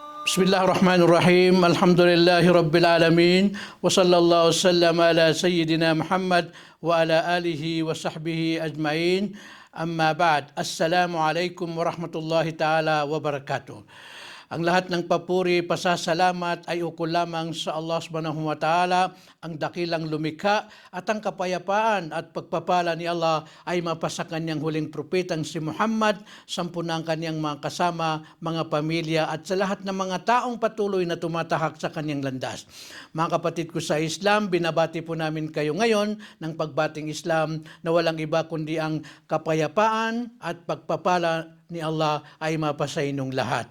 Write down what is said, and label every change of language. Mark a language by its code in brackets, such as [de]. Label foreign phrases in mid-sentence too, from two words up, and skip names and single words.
[ar] بسم الله الرحمن الرحيم. الحمد لله رب العالمين. وصلى الله سلم على سيدنا محمد وعلى آله وصحبه أجمعين. أما بعد. السلام عليكم ورحمة الله تعالى وبركاته. [tl] Ang lahat ng papuri, pasasalamat ay ukol lamang sa Allah [ar] سبحانه وتعالى, [tl] ang dakilang lumikha, at ang kapayapaan at pagpapala ni Allah ay mapasa kanyang huling propetang si Muhammad, sampunang kanyang mga kasama, mga pamilya, at sa lahat ng mga taong patuloy na tumatahak sa kanyang landas. Mga kapatid ko sa Islam, binabati po namin kayo ngayon ng pagbating Islam na walang iba kundi ang kapayapaan at pagpapala ni Allah ay mapasa inyong lahat.